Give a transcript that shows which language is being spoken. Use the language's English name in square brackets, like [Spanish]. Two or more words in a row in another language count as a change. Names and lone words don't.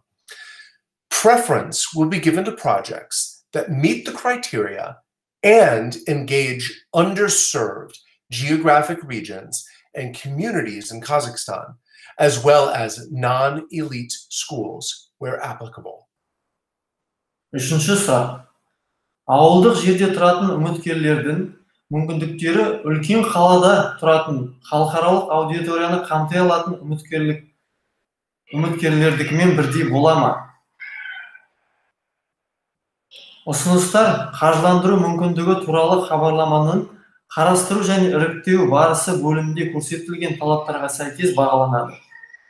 [English] Preference will be given to projects that meet the criteria and engage underserved geographic regions and communities in Kazakhstan, as well as non-elite schools where applicable. [Kazakh] Үшінші сұрақ. Ауылдық жерде тұратын үміткерлердің мүмкіндіктері үлкен қалада тұратын халықаралық аудиторияны қамти алатын үміткерлердікімен бірдей бола ма? Ұсыныстар қаржыландыру мүмкіндігі туралы хабарламаның қарастыру және іріктеу барысы бөлімінде көрсетілген талаптарға сәйкес бағаланады.